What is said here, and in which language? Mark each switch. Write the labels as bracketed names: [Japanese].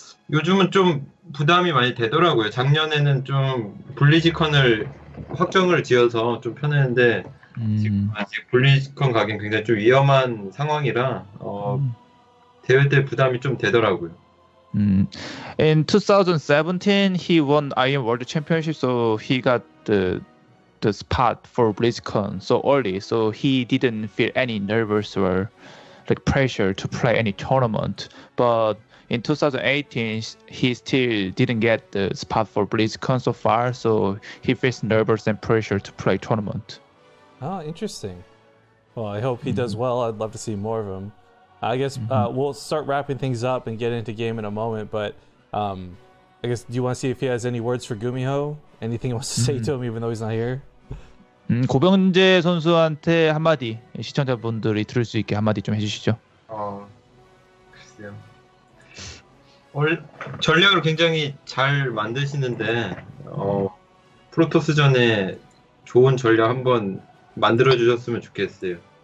[Korean] 요즘은 좀 부담이 많이 되더라고요. 작년에는 좀 블리즈컨을 확정을 지어서 좀 편했는데 지금 아직 블리즈컨 가기엔 굉장히 좀 위험한 상황이라 대회 때 부담이 좀 되더라고요. [English] In 2017, he won Iron World Championship, so he got the spot for BlizzCon so early, so he didn't feel any nervous or like pressure to play any tournament. But in 2018, he still didn't get the spot for BlizzCon so far, so he feels nervous and pressure to play tournament. Oh, interesting. Well, I hope he does well. I'd love to see more of him. I guess we'll start wrapping things up and get into game in a moment, but I guess do you want to see if he has any words for Gumiho? Anything he wants to say to him even though he's not here? [Korean] 고병재 선수한테 한마디 시청자분들이 들을 수 있게 한마디 좀 해주시죠. 글쎄요. 전략을 굉장히 잘 만드시는데 프로토스전에 좋은 전략 한번 만들어 주셨으면 좋겠어요.